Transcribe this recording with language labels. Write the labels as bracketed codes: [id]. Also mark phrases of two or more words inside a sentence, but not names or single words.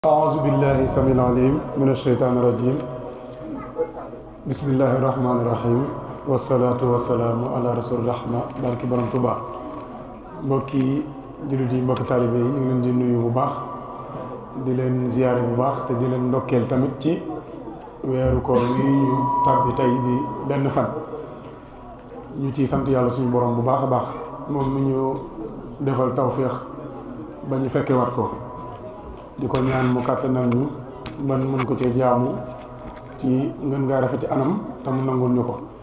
[ar] أعوذ بالله السميع العليم من الشيطان الرجيم بسم الله الرحمن الرحيم والصلاة والسلام على رسول الرحمة [wo] barki borom Tuubaa mbokki jullit yi mbokki taalibe yi ñu ngi leen di nuyu bu baax di leen ziyaare bu baax te di leen ndokkeel tamit ci weeru koor yi ñu tàbbi tey di benn fan ñu ciy sant yàlla suñu borom bu baax a baax moom mi ñu defal tawféex ba ñu fekke wat ko di ko ñaan mu kàttanal ñu man mën ko cee jaamu ci ngeen ngaa rafeti anam te mu nangul ñu ko